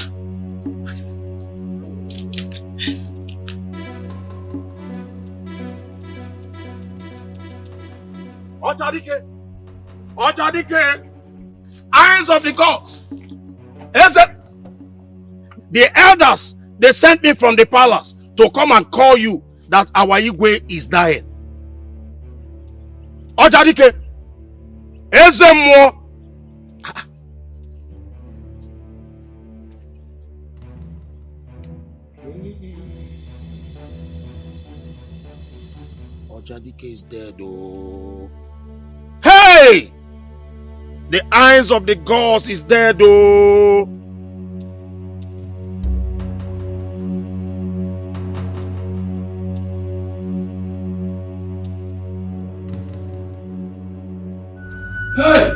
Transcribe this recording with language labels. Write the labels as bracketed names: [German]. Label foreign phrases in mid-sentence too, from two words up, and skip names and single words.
[English] Otadike, eyes of the gods. The elders, they sent me from the palace to come and call you that our Igwe is dying. Otadike, Ezemo. Ojadike is dead, oh. Hey! The eyes of the gods is dead, oh. Hey!